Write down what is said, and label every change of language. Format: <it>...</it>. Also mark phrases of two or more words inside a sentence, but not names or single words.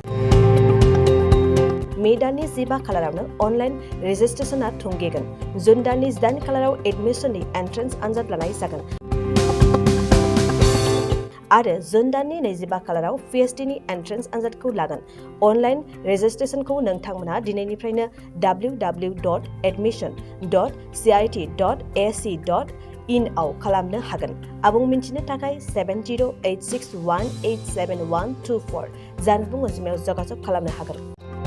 <brx>मे दाननि 15 खालारावनो</brx> <en>online registration-a</en> <brx>थुंगेगोन। जुन दाननि 8 खालाराव एडमिसननि एन्ट्रेन्स आनजाद लानाय जागोन। आरो जुन दाननि 25 खालाराव PhDनि एन्ट्रेन्स आनजादखौ लागोन।</brx> <en>online registration-khou</en> <brx>नोंथांमोनहा दिनैनिफ्रायनो www.admission.cit.ac.in आव खालामनो हागोन। आबुं मिन्थिनो थाखाय 7086187124 जानबुं अनजिमायाव जगाजग खालामनो हागोन।</brx>